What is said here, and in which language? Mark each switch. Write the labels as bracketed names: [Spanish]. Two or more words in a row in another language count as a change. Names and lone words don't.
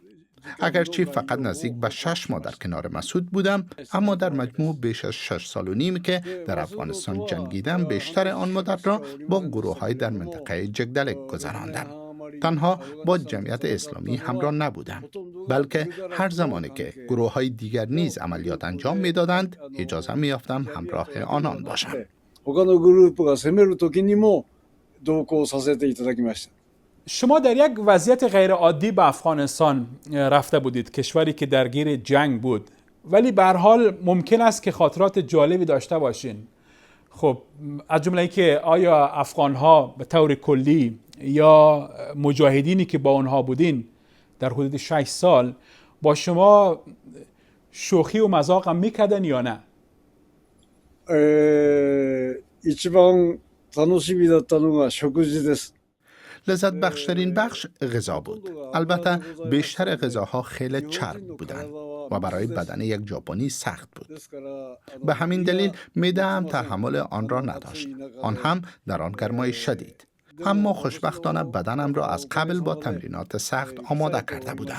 [Persian] اگرچه فقط نزدیک به 6 ماه در کنار مسعود بودم، اما در مجموع بیش از 6 سال و نیم که در افغانستان جنگیدم، بیشتر آن مدت را با گروه‌های در منطقه جگدلک گذراندم. تنها با جمعیت اسلامی همراه نبودم، بلکه هر زمانی که گروه‌های دیگر نیز عملیات انجام می‌دادند، اجازه می‌یافتم همراه آنان باشم. [Japanese] 他のグループが攻める時にも同行させていただきました。 [Persian] شما در یک وضعیت غیر عادی به افغانستان رفته بودید، کشوری که درگیر جنگ بود، ولی به هر حال ممکن است که خاطرات جالبی داشته باشین. خب از جمله که آیا افغان‌ها به طور کلی یا مجاهدینی که با اونها بودین در حدود 6 سال با شما شوخی و مذاق هم میکردن یا نه؟ [Japanese] 一番楽しみだったのが食事です。 [Persian] لذت بخشترین بخش غذا بود. البته بیشتر غذاها خیلی چرب بودند و برای بدن یک ژاپنی سخت بود. به همین دلیل معده‌ام تحمل آن را نداشت. آن هم در آن گرمای شدید. اما خوشبختانه بدنم را از قبل با تمرینات سخت آماده کرده بودم.